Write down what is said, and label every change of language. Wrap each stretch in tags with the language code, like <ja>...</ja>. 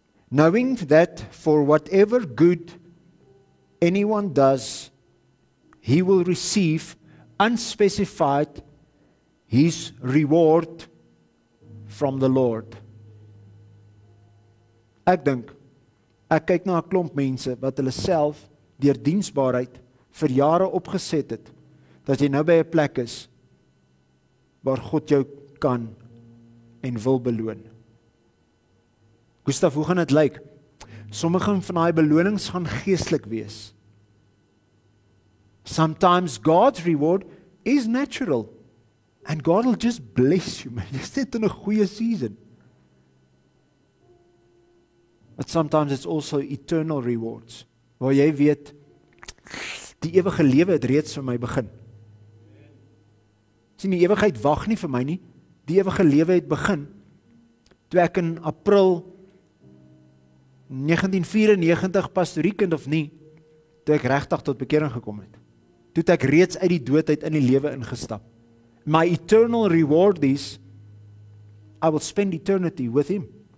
<en>Knowing that for whatever good anyone does, he will receive unspecified his reward from the Lord.</en> <af>Ek dink, ek kyk na 'n klomp mense wat hulle self deur diensbaarheid vir jare opgeset het, dat jy nou by 'n plek is waar God jou kan en wil beloon. Gustav, hoe gaan dit lyk? Sommige van daai belonings gaan geestelik wees.</af> <en>Sometimes God's reward is natural. And God will just bless you, man.</en> <af>Jy's net in 'n goeie season.</af> <en>But sometimes it's also eternal rewards,</en> <af>waar jy weet, die ewige lewe het reeds vir my begin. Sien, die ewigheid wag nie vir my nie. Die ewige lewe het begin, toe ek in April 1994 pastoriekind of nie, toe ek regtig tot bekering gekom het. Toe het ek reeds uit die dood uit in die lewe ingestap.</af> <en>My eternal reward is, I will spend eternity with him.</en>